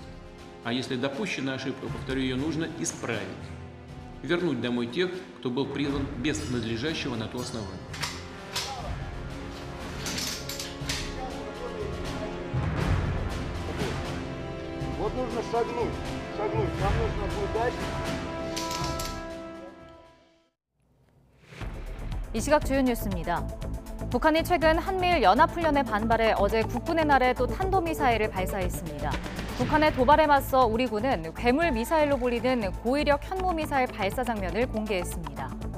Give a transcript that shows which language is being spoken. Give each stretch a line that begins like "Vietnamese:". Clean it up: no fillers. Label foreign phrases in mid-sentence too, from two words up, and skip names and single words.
Russian: А если допущена ошибка, повторю, ее нужно исправить. Вернуть домой тех, кто был призван без надлежащего на то основания. Вот нужно шагнуть. Нам нужно будет дальше.
Korean: 이 시각 주요 뉴스입니다. 북한이 최근 한미일 연합훈련에 반발해 어제 국군의 날에 또 탄도미사일을 발사했습니다. 북한의 도발에 맞서 우리 군은 괴물 미사일로 불리는 고위력 현무미사일 발사 장면을 공개했습니다.